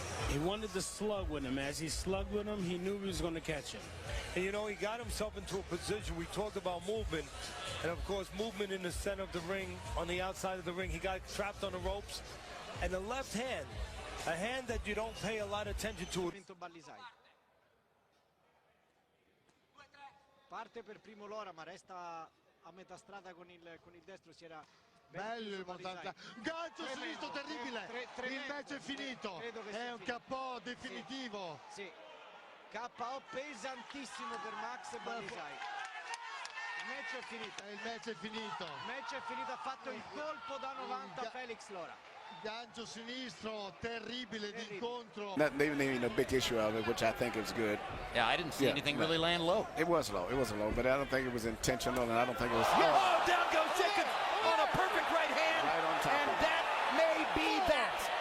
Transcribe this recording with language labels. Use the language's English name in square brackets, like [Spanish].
[English] He wanted to slug with him. As he slugged with him, he knew he was going to catch him. And, you know, he got himself into a position. We talked about movement. And, of course, movement in the center of the ring, on the outside of the ring. He got trapped on the ropes. And the left hand, a hand that you don't pay a lot of attention to. [Italian] Parte per primo Lora, ma resta a metà strada con il destro. Si era bello il Montana, gancio sinistro terribile, il match è finito, è un KO definitivo. Sì, KO pesantissimo per Max Balisai. Il match è finito. Il match è finito. Il match è finito, ha fatto il colpo da 90 Felix Lora. Gancio sinistro terribile d'incontro. [English] Not making a big issue of it, which I think is good. Yeah, I didn't see anything really land low. It was low, but I don't think it was intentional, and I don't think it was. Oh, down goes Jacobs on a perfect right hand, right on top and that may be that.